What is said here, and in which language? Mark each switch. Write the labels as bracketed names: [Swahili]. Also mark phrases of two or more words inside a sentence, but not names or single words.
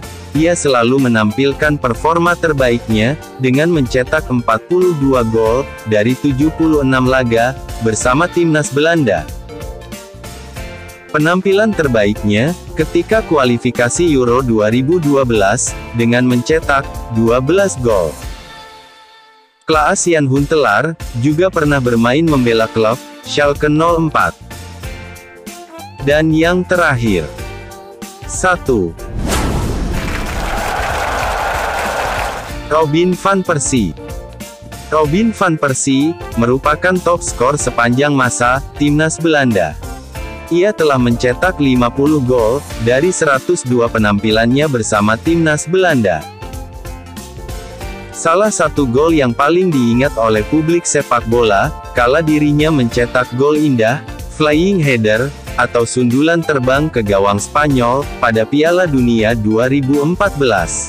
[Indonesian] Ia selalu menampilkan performa terbaiknya, dengan mencetak 42 gol, dari 76 laga, bersama timnas Belanda. Penampilan terbaiknya, ketika kualifikasi Euro 2012, dengan mencetak 12 gol. Klaas-Jan Huntelaar juga pernah bermain membela klub Schalke 04. Dan yang terakhir, 1. Robin van Persie. Robin van Persie merupakan top skor sepanjang masa timnas Belanda. Ia telah mencetak 50 gol dari 102 penampilannya bersama timnas Belanda. Salah satu gol yang paling diingat oleh publik sepak bola, kala dirinya mencetak gol indah, [English] flying header, [Indonesian] atau sundulan terbang ke gawang Spanyol, pada Piala Dunia 2014.